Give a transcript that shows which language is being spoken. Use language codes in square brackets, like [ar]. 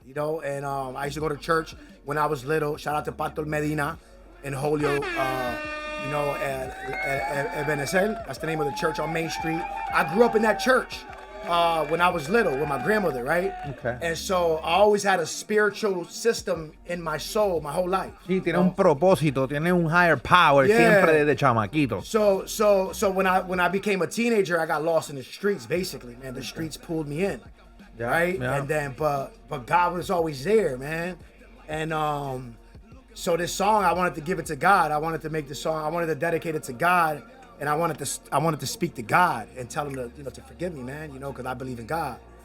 [en] You know, and I used to go to church when I was little. Shout out to Pato Medina in Holyoke. You know, and Benezel. That's the name of the church on Main Street. I grew up in that church when I was little with my grandmother, right? Okay. And so I always had a spiritual system in my soul my whole life. [es] Sí, tiene un propósito, tiene un [en] higher power [es] siempre desde chamaquito. [en] So when I became a teenager, I got lost in the streets. Basically, man, the streets pulled me in, right? Yeah. And then, but God was always there, man. And so this song, I wanted to give it to God. I wanted to make the song. I wanted to dedicate it to God, and I wanted to speak to God and tell him to forgive me, man. You know, because I believe in God.